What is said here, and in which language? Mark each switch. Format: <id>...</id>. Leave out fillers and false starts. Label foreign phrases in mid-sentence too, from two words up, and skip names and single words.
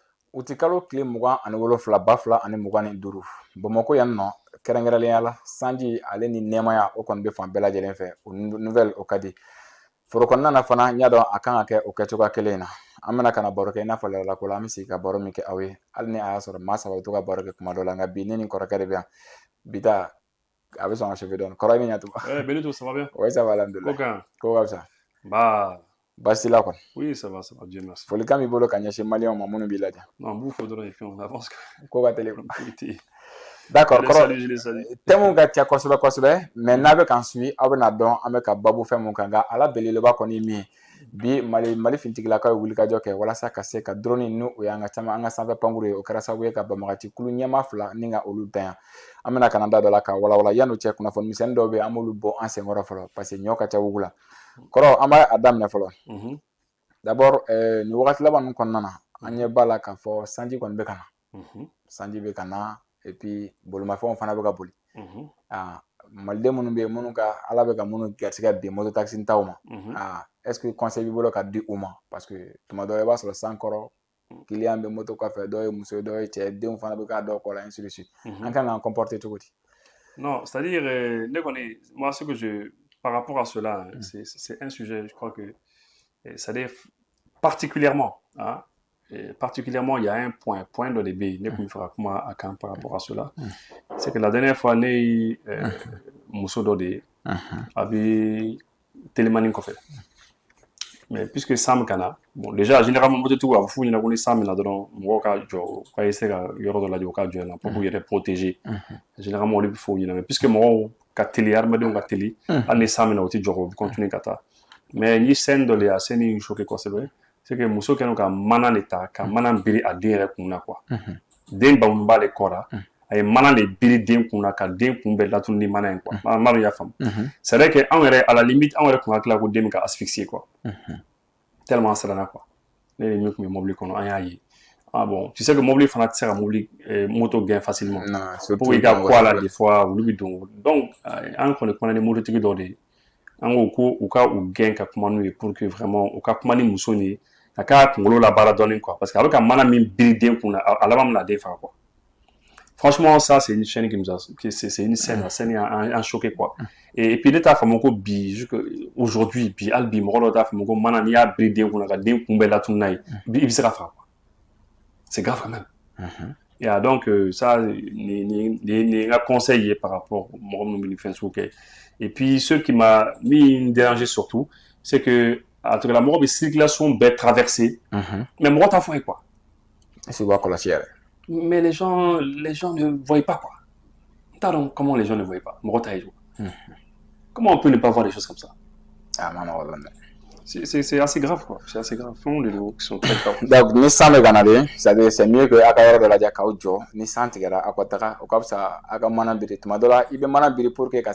<bm>u ti kalo tile 27 ba 2 ani 25 Bamakɔ yan nɔ kɛrɛnkɛrɛnnenya la sanji ale ni nɛɛmaya o kɔni bɛ fan bɛɛ lajɛlen fɛ o nouvelle o ka di foro kɔnɔna na fana n y'a dɔn a kan ka kɛ o kɛcogoya kelen na an bɛna ka na baro kɛ i n'a fɔ ladala ko la an bɛ sigi ka baro min kɛ aw ye hali ni a y'a sɔrɔ maa saba bɛ to ka baro kɛ kuma dɔ la nka bi ne ni kɔrɔkɛ de bɛ yan bi ta a bɛ sɔn ka chauffer dɔɔni kɔrɔ i ni ɲatuba.</bm> <fr>Benito, ça va bien? Oui, ça va alhamdulillah.</fr> <bm>Ko ka fisa? Bah, basi la kɔni.</bm> <fr>Oui, ça va, Dieu merci.</fr> <bm>Folikan b'i bolo ka ɲɛsin maliyɛnw ma minnu b'i lajɛ.</bm> <fr>Non,</fr> <bm>b'u fo dɔrɔn</bm> <fr>et puis on avance.</fr> <bm>Ko ka teli. D'accord, kɔrɔ thème ka ca kosɛbɛ kosɛbɛ mais n'a bɛ k'an suit aw bɛna dɔn an bɛ ka babu fɛn mun kan nka ala belebeleba kɔni ye min ye bi Mali fintigilakaw ye wulikajɔ kɛ walasa ka se ka drone n'o y'an ka caman an ka sanfɛ pankuru ye o kɛra sababu ye ka banbagati kulu ɲɛma 2 ni ka olu dan yan an bɛna ka na da dɔ la ka walawala yan'o cɛ kunnafoni misɛnnin dɔw bɛ yen an b'olu bɔ an senkɔrɔ fɔlɔ</bm> <fr>parce que</fr> <bm>ɲɔ ka ca wugu la kɔrɔ an b'a daminɛ fɔlɔ d'abord ni wagati laban ninnu kɔnɔna na an ɲɛ b'a la k'a fɔ sanji kɔni bɛ ka na sanji bɛ ka na</bm> <fr>et puis</fr> <bm>bolimafɛnw fana bɛ ka boli maliden minnu bɛ yen minnu ka ala bɛ ka minnu garisigɛ bin moto taxi taw ma</bm> <fr>est-ce que conseil</fr> <bm>b'i bolo ka di u ma</bm> <fr>parce que</fr> <bm>tuma dɔ i b'a sɔrɔ san kɔrɔ client bɛ moto kɔfɛ dɔw ye muso ye dɔw ye cɛ denw fana bɛ k'a dɔw kɔ la</bm> <fr>ainsi de suite</fr> <bm>an kan k'an comporter cogo di?</bm> <fr>Non, c'est-à-dire moi ce que par rapport à cela c'est un sujet je crois que c'est-à-dire particulièrement particulièrement il y a un point de début par rapport à cela c'est que la dernière fois</fr> <bm>né muso dɔ de avait télémani kɔfɛ</bm> <fr>mais puisque</fr> <bm>Sam kana bon déjà généralement moto tigiw a bɛ f'u ɲɛna ko ni Sam mina dɔrɔn mɔgɔw ka jɔ ka essayer ka yɔrɔ dɔ lajɛ u ka jɔ yen pour k'u yɛrɛ protéger généralement olu bɛ f'u ɲɛna</bm> <fr>mais puisque</fr> <bm>mɔgɔw ka teli adamadenw ka teli hali ni Sam mina u ti jɔ u bɛ continuer ka taa mais ni scène dɔ de a scène in choqué kosɛbɛ</bm> <fr>c'est que</fr> <bm>muso kɛlen ka mana de ta ka mana biri a den yɛrɛ kun na quoi den bamunen b'ale kɔ la a ye mana de biri den kun na ka den kun bɛɛ latunu ni mana in quoi maa dɔn y'a faamu</bm> <fr>c'est vrai que</fr> <bm>anw yɛrɛ</bm> <fr>à la limite</fr> <bm>anw yɛrɛ kun hakili la ko den bɛ ka asphyxier quoi tellement an siranna quoi ne ni min kun bɛ mobili kɔnɔ an y'a ye</bm> <fr>bon tu sais que</fr> <bm>mobili fana tɛ se ka moto gɛn</bm> <fr>facilement pour</fr> <bm>i ka kɔ a la des fois olu bɛ don donc an kɔni kumana ni mototigi dɔ de ye an ko u ka u gɛn ka kuma n'u ye</bm> <fr>pour que vraiment</fr> <bm>u ka kuma ni muso ni a ka kunkolo la baara dɔɔni quoi parce que a bɛ ka mana min biri den kun na a laban bɛna den faga quoi</bm> <fr>franchement ça c'est une chaîne c'est une scène la scène a choqué quoi et puis</fr> <bm>ne t'a faamu ko bi aujourd'hui bi hali bi mɔgɔ dɔ t'a faamu ko mana n'i y'a biri den kun na ka den kun bɛɛ latunu n'a ye i bɛ se ka faga quoi</bm> <fr>c'est grave quand même et donc ça ni un conseil par rapport</fr> <bm>mɔgɔ minnu bɛ nin fɛn sugu kɛ</bm> <fr>et puis ce qui m'a dérangé surtout c'est que a tout cas la</fr> <bm>mɔgɔ bɛ</bm> <fr>circulation bɛɛ traverser mais</fr> <bm>mɔgɔ t'a fɔ ye</bm> <fr>quoi</fr> <bm>est-ce que b'a kɔlɔsi yɛrɛ</bm> <fr>mais les gens ne voient pas quoi t'as donc comment les gens ne voient pas mɔgɔ t'a ye comment on peut ne pas voir des choses comme ça c'est assez grave quoi c'est assez grave</fr> <bm>fɛnw de don</bm> <fr>qui sont très graves</fr> <bm>donc ni san bɛ ka na de</bm> <fr>c'est mieux que</fr> <bm>a ka yɔrɔ dɔ lajɛ k'aw jɔ ni san tigɛra a ka taga o ka fisa a ka mana biri tuma dɔ la i bɛ mana biri</bm> <fr>pour que</fr> <bm>ka</bm>